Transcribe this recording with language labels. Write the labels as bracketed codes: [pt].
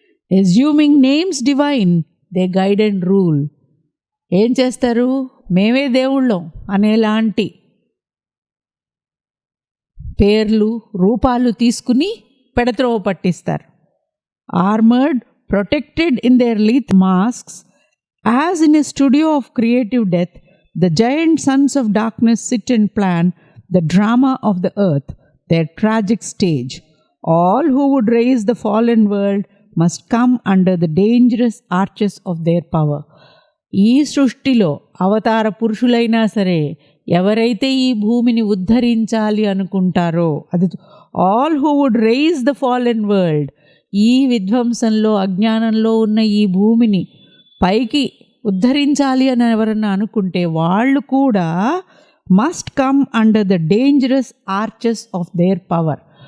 [en] Assuming names divine they guide and rule. [te] ఏం చేస్తారు, మేమే దేవుళ్ళం అనేలాంటి పేర్లు, రూపాలు తీసుకుని పెడత్రోవ పట్టిస్తారు. [en] Armored, protected in their lithe masks, as in a studio of creative death, the giant sons of darkness sit and plan the drama of the earth, their tragic stage. All who would raise the fallen world must come under the dangerous arches of their power. [te] ఈ సృష్టిలో అవతార పురుషులైనా సరే ఎవరైతే ఈ భూమిని ఉద్ధరించాలి అనుకుంటారో, అది [en] all who would rise the fallen world, [te] ఈ విధ్వంసంలో అజ్ఞానంలో ఉన్న ఈ భూమిని పైకి ఉద్ధరించాలి అని ఎవరన్నా అనుకుంటే వాళ్ళు కూడా [en] Must come under the dangerous arches of their power.